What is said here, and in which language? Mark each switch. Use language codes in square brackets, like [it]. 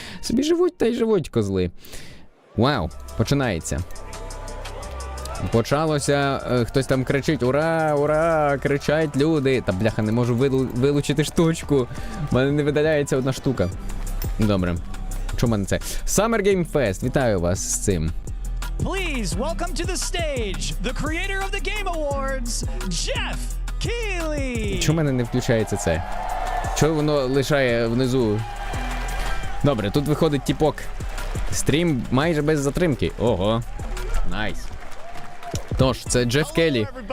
[uk] Собі живуть та й живуть, козли. Вау, починається. Почалося, хтось там кричить: ура, ура, кричать люди. Та бляха, не можу вилучити штучку. У мене не видаляється одна штука. Добре. Що в мене це? Summer Game Fest. Вітаю вас з цим. [en] Please welcome to the stage the creator of the Game Awards, Jeff Keighley. [uk] Чому в мене не включається це? Чого воно лишає внизу? Добре, тут виходить тіпок. Стрім майже без затримки. Ого. Найс. Тож, це Джеф Келлі.